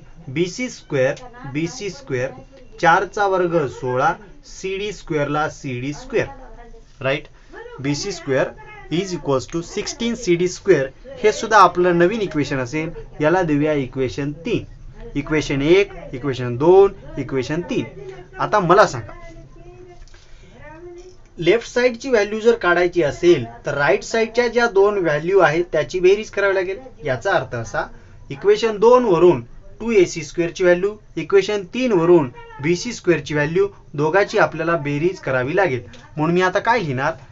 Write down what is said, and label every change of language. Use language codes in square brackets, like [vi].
[mr] BC square 4 चा वर्ग 16 CD स्क्वेअरला CD square. Right. [en] BC square is equals to 16 CD square. [mr] हे सुद्धा आपलं नवीन इक्वेशन असेल. याला देऊया इक्वेशन 3. [en] Equation 1, equation 2, equation 3. [mr] आता मला सांगा, लेफ्ट साइडची व्हॅल्यू जर काढायची असेल तर राईट साइडच्या ज्या दोन व्हॅल्यू आहेत त्याची बेरीज करावी लागेल. याचा अर्थ असा, इक्वेशन 2 वरून 2AC स्क्वेअरची व्हॅल्यू, इक्वेशन 3 वरून BC स्क्वेअरची व्हॅल्यू दोघांची आपल्याला बेरीज करावी लागेल. म्हणून मी आता काय लिहिणार?